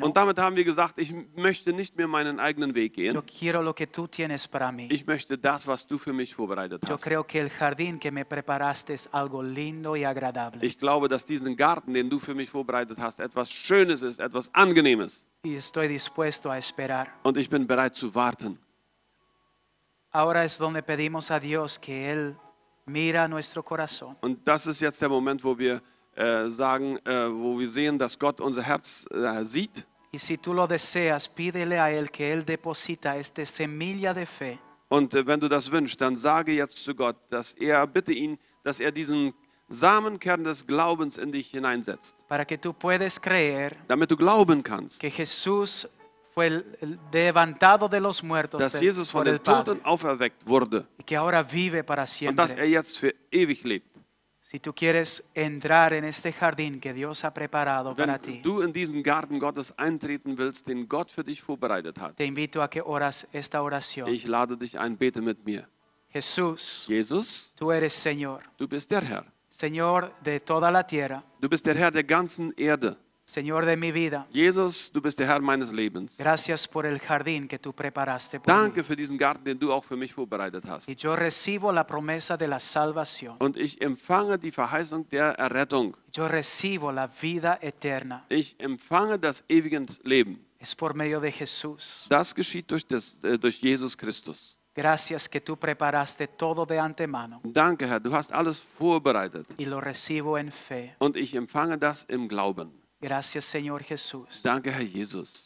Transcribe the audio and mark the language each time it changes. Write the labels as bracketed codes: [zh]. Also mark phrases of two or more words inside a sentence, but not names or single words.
[de] Und damit haben wir gesagt, ich möchte nicht mehr meinen eigenen Weg [es] Yo [de] gehen. [es] quiero lo que tú tienes para mí. [de] Ich möchte das, was du für mich vorbereitet [es] Yo [de] hast. [es] creo que el jardín que me preparaste es algo lindo y agradable. [de] Ich glaube, dass diesen Garten, den du für mich vorbereitet hast, etwas Schönes ist, etwas Angenehmes. [es] Y estoy dispuesto a esperar. [de] Und ich bin bereit zu warten. [es] Ahora es donde pedimos a Dios que Él mira nuestro corazón. [de] Und das ist jetzt der Moment, wo wir sagen, wo wir sehen, dass Gott unser Herz sieht. [es] Y si tú lo deseas, pídele a Él que Él deposita esta semilla de fe. [de] Und wenn du das wünschst, dann sage jetzt zu Gott, bitte ihn, dass er diesen Samenkern des Glaubens in dich hineinsetzt, [es] Para que tú puedes creer [de] damit du glauben kannst, [es] que Jesús fue el levantado de los muertos [de] dass Jesus von [es] por el [de] den [es] Padre [de] Toten auferweckt wurde [es] y que ahora vive para [de] und dass [es] siempre. [de] jetzt für ewig lebt. [es] Si tú quieres entrar en este jardín que Dios ha preparado para [de] Wenn [es] ti, [de] du in diesen Garten Gottes eintreten willst, den Gott für dich vorbereitet hat, [es] te invito a que oras esta oración. [de] ich lade dich ein, bete mit mir. [es] Jesús, [de] Jesus, [es] tú eres Señor, [de] du bist der Herr. [es] Señor de toda la tierra, [de] Du bist der Herr der ganzen Erde. [es] Señor de mi vida. [de] Jesus, du bist der Herr meines Lebens. [es] Gracias por el jardín que tú preparaste por [de] Danke [es] mí. [de] für diesen Garten, den du auch für mich vorbereitet hast. [es] Y yo recibo la promesa de la salvación. [de] Und ich empfange die Verheißung der Errettung. [es] Yo recibo la vida eterna. [de] Ich empfange das ewige Leben. [es] Es por medio de Jesús. [de] Das geschieht durch Jesus Christus. [es] Gracias que tú preparaste todo de antemano [de] Danke, Herr, du hast alles vorbereitet. [es] y lo recibo en fe. [de] Und ich empfange das im Glauben. [es] Gracias, Señor Jesús. [de] Danke, Herr Jesus.